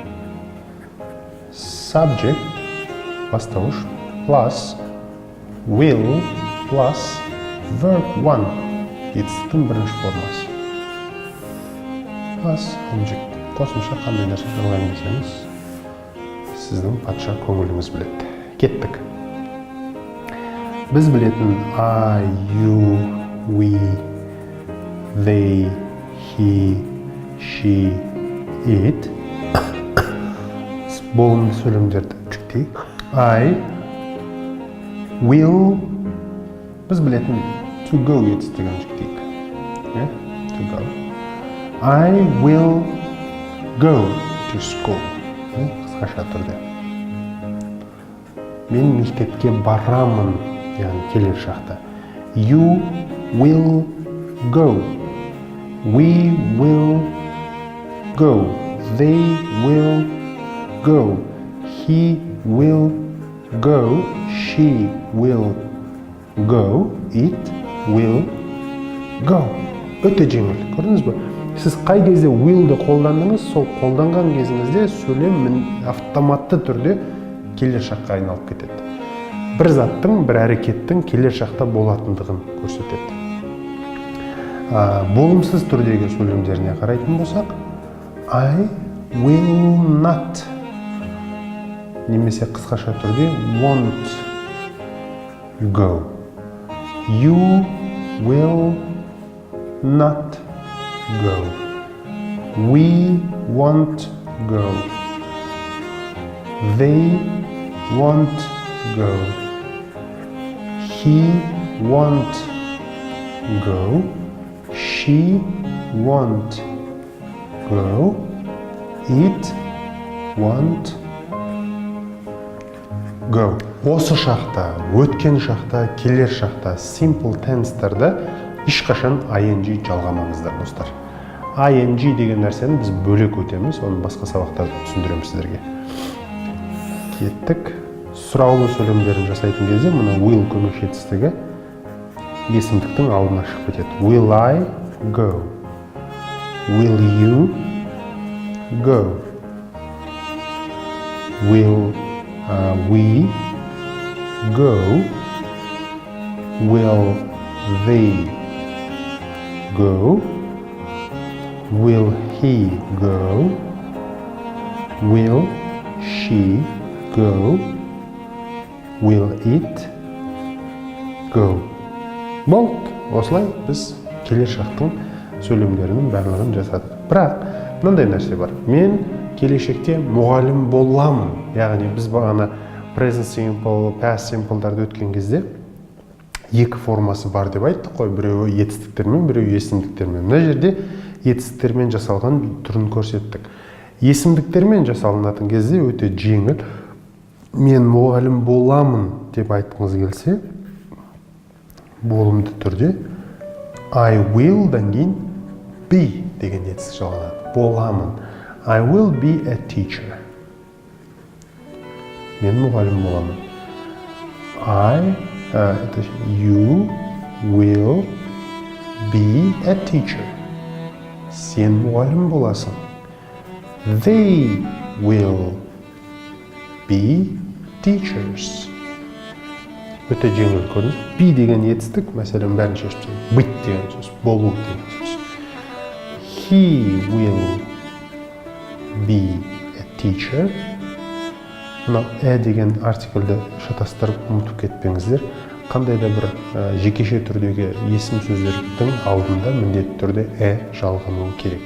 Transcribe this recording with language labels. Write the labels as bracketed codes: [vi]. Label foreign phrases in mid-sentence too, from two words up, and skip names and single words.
[en] Subject бастауыш plus will plus verb 1 [kk] етістіктің бірінші формасы. [en] Plus object. [kk] Қосымша қандай нәрсе ойлайын десеңіз, сіздің патша көңіліңіз біледі. Кеттік. Біз білетін [en] I, you, we, they, he, she, it [kk] болымды сөйлемдерді жүктейік. [en] I will [kk] біз білетін [en] to go [kk] етістігін жүктейік. [en] To go. I will go to school. [kk] Қысқаша түрде. Мен мектепке барамын, яғни келер шақта. [en] You will go. We will go. They will go. He will go. She will go. It will go. [kk] Өте жеңіл. Көрдіңіз бе? Сіз қай кезде will'ді қолдандыңыз, сол қолданған кезіңізде сөйлем автоматты түрде келер шаққа айналып кетеді. Бір заттың, бір әрекеттің келер шақта болатындығын көрсетеді. Болымсыз түрдегі сөйлемдеріне қарайтын болсақ, [en] I will not [kk] немесе қысқаша түрде [en] won't go. You will not go. We won't go. They won't go. He won't go. She won't go. It won't go. [kk] Осы шақта, өткен шақта, келер шақта, [en] simple tense'терді [kk] ешқашан ing жалғамаңыздар, достар. ing деген нәрсені біз бөлек өтеміз, оны басқа сабақтарда түсіндіремін сіздерге. Кеттік. Сұраулы сөйлемдерін жасайтын кезде мұны will көмекші етістігі есімдіктің алдына шығып кетеді. [en] Will I go? Will you go? Will we go? Will they go? Will he go? Will she go? Will it go? [kk] Болды. Осылай біз келер шақтың сөйлемдерінің барлығын жасадық. Бірақ мынандай нәрсе бар. Мен келешекте мұғалім боламын. Яғни біз бағана [en] present simple, past simple'дарды [kk] өткен кезде екі формасы бар деп айттық қой. Біреуі етістіктермен, біреуі есімдіктермен. Мына жерде етістіктермен жасалған түрін көрсеттік. Есімдіктермен жасалынатын кезде өте жеңіл. Мен мұғалім боламын деп айтқыңыз келсе, болымды түрде [en] I will [kk] дан кейін be деген етістік жалғанады. Боламын. [en] I will be a teacher. [kk] Мен мұғалім боламын. [en] You will be a teacher. [kk] Сен мұғалім боласың. [en] They will be teachers. [kk] Өте жеңіл көрініс. Be деген етістік, мәселен бәрін шешіп тастайды. Быть деген сөз, болу деген сөз. [en] He will be a teacher. [kk] Мына деген артиклді шатастырып ұмытып кетпеңіздер. Қандай да бір жекеше түрдегі есім сөздердің алдында міндетті түрде жалғануы керек.